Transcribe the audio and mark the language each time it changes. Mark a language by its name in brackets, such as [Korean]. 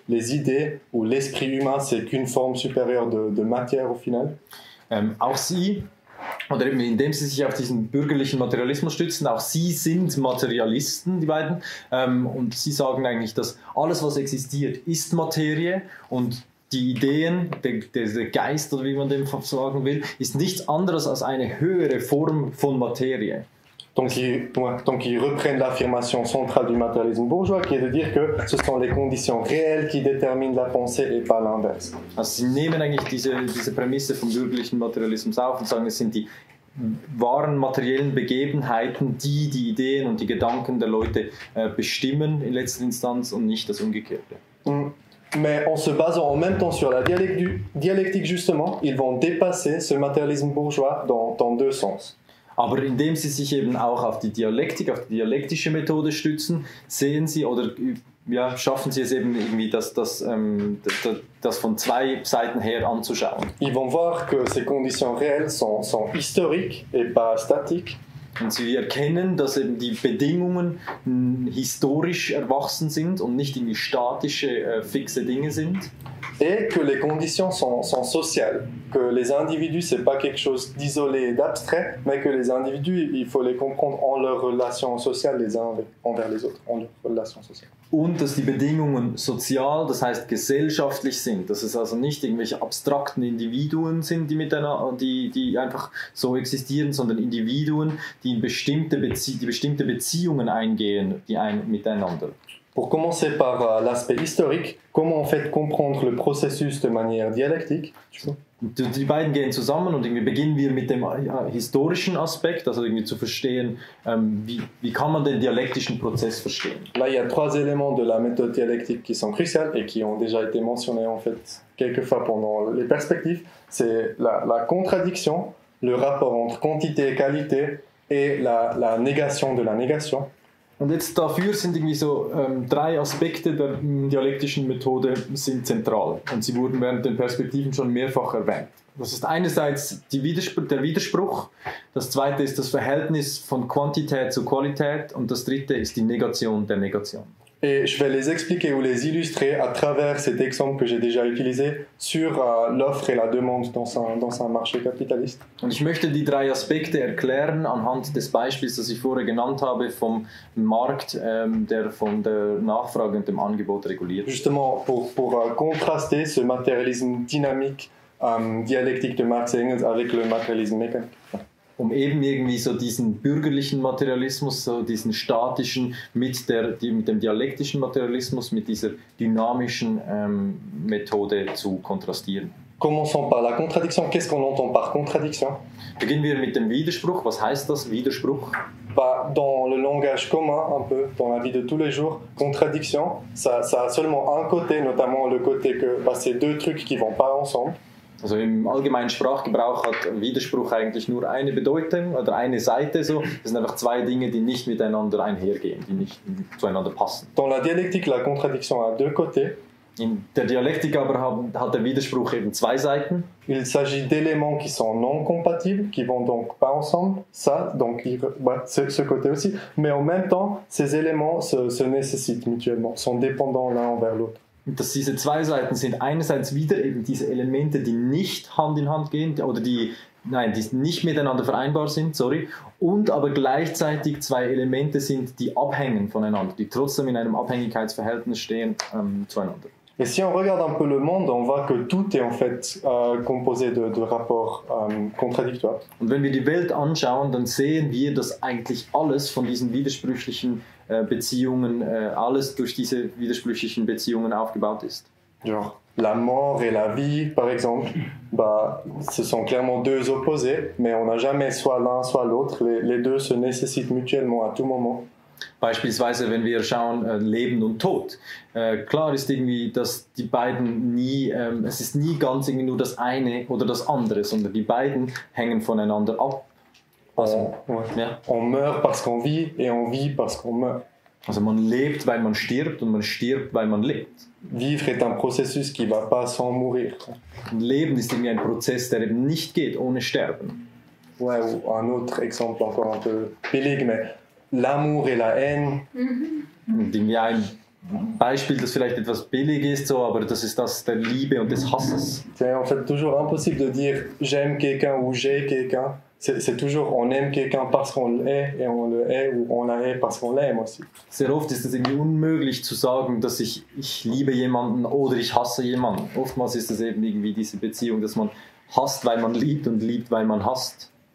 [French] Les idées ou l'esprit humain, c'est qu'une forme supérieure de matière au final. [German] Auch sie, oder eben indem sie sich auf diesen bürgerlichen Materialismus stützen, auch sie sind Materialisten, die beiden, und sie sagen eigentlich, dass alles, was existiert, ist Materie und die Ideen, der Geist, oder wie man dem sagen will, ist nichts anderes als eine höhere Form von Materie. [French] Donc ils reprennent l'affirmation centrale du matérialisme bourgeois qui est de dire que ce sont les conditions réelles qui déterminent la pensée et pas l'inverse. [German] Also sie nehmen eigentlich diese Prämisse vom bürgerlichen Materialismus auf und sagen, es sind die wahren materiellen Begebenheiten, die die Ideen und die Gedanken der Leute bestimmen in letzter Instanz und nicht das Umgekehrte. [French] Mais en se basant en même temps sur la dialectique justement, ils vont dépasser ce matérialisme bourgeois dans deux sens. [German] Aber indem sie sich eben auch auf die Dialektik, auf die dialektische Methode stützen, sehen sie oder ja, schaffen sie es eben irgendwie, das von zwei Seiten her anzuschauen. [French] Ils vont voir que ces conditions réelles sont historiques et pas statiques. [German] Und sie erkennen, dass eben die Bedingungen historisch erwachsen sind und nicht irgendwie statische, fixe Dinge sind. [French] Et que les conditions sont sociales, que les individus, c'est pas quelque chose d'isolé et d'abstrait, mais que les individus, il faut les comprendre en leurs relations sociales les uns envers les autres, en leurs relations sociales. [German] Und dass die Bedingungen sozial, das heißt gesellschaftlich sind, dass es also nicht irgendwelche abstrakten Individuen sind, die einfach so existieren, sondern Individuen, die in bestimmte Beziehungen eingehen, miteinander. [French] Pour commencer par l'aspect historique, comment en fait comprendre le processus de manière dialectique? [German] Die beiden gehen zusammen und irgendwie beginnen wir mit dem historischen Aspekt, also irgendwie zu verstehen, wie kann man den dialektischen Prozess verstehen. [French] Là, il y a trois éléments de la méthode dialectique qui sont cruciaux et qui ont déjà été mentionnés en fait quelques fois pendant les perspectives. C'est la contradiction, le rapport entre quantité et qualité et la négation de la négation. [German] Und jetzt dafür sind irgendwie so drei Aspekte der dialektischen Methode sind zentral und sie wurden während den Perspektiven schon mehrfach erwähnt. Das ist einerseits der Widerspruch, das zweite ist das Verhältnis von Quantität zu Qualität und das dritte ist die Negation der Negation. [French] Et je vais les expliquer ou les illustrer à travers cet exemple que j'ai déjà utilisé sur l'offre et la demande dans un marché capitaliste. [German] Und ich möchte die drei Aspekte erklären anhand des Beispiels, das ich vorher genannt habe, vom Markt, der von der Nachfrage und dem Angebot reguliert. [French] Justement pour contraster ce matérialisme dynamique dialectique de Marx et Engels avec le matérialisme mécanique. [German] Um eben irgendwie so diesen bürgerlichen Materialismus, so diesen statischen mit dem dialektischen Materialismus, mit dieser dynamischen Methode zu kontrastieren. [French] Commençons par la contradiction. Qu'est-ce qu'on entend par contradiction? [German] Beginnen wir mit dem Widerspruch. Was heißt das, Widerspruch? [French] Dans le langage commun, un peu, dans la vie de tous les jours, contradiction, ça a seulement un côté, notamment le côté que c'est deux trucs qui vont pas ensemble. [German] Also im allgemeinen Sprachgebrauch hat Widerspruch eigentlich nur eine Bedeutung oder eine Seite. So. Das sind einfach zwei Dinge, die nicht miteinander einhergehen, die nicht zueinander passen. [French] Dans la dialectique, la contradiction a deux côtés. [German] In der Dialektik aber hat der Widerspruch eben zwei Seiten. [French] Il s'agit d'éléments qui sont non compatibles, qui vont donc pas ensemble. Ça, donc, ce côté aussi. Mais en même temps, ces éléments se nécessitent mutuellement, sont dépendants l'un envers l'autre. [German] Und dass diese zwei Seiten sind einerseits wieder eben diese Elemente, die nicht Hand in Hand gehen oder die nicht miteinander vereinbar sind, und aber gleichzeitig zwei Elemente sind, die abhängen voneinander, die trotzdem in einem Abhängigkeitsverhältnis stehen zueinander. [French] Et si on regarde un peu le monde, on voit que tout est en fait composé de rapports contradictoires. [German] Und wenn wir die Welt anschauen, dann sehen wir, dass eigentlich alles von diesen widersprüchlichen Beziehungen, alles durch diese widersprüchlichen Beziehungen aufgebaut ist. [French] Genre, la mort et la vie, par exemple, ce sont clairement deux opposés, mais on n'a jamais soit l'un, soit l'autre. Les deux se nécessitent mutuellement à tout moment. [German] Beispielsweise, wenn wir schauen, Leben und Tod. Klar ist irgendwie, dass die beiden nie, es ist nie ganz irgendwie nur das eine oder das andere, sondern die beiden hängen voneinander ab. Also, ja. [French] On meurt parce qu'on vit et on vit parce qu'on meurt. [German] Also man lebt, weil man stirbt und man stirbt, weil man lebt. [French] Vivre est un processus qui va pas sans mourir. [German] Und Leben ist irgendwie ein Prozess, der eben nicht geht ohne Sterben. [French] Ouais, ou un autre exemple encore un peu billig, mais l'amour et la haine. [German] Und irgendwie ein Beispiel, das vielleicht etwas billig ist, so, aber das ist das der Liebe und des Hasses. [French] C'est en fait toujours impossible de dire j'aime quelqu'un ou j'ai quelqu'un. C'est toujours on aime quelqu'un parce qu'on l'est et on le hait ou on la hait parce qu'on l'aime aussi. [German] Sehr oft ist es irgendwie unmöglich zu sagen, dass ich liebe jemanden oder ich hasse jemanden. Oftmals ist es eben irgendwie diese Beziehung, dass man hasst, weil man liebt und liebt, weil man hasst.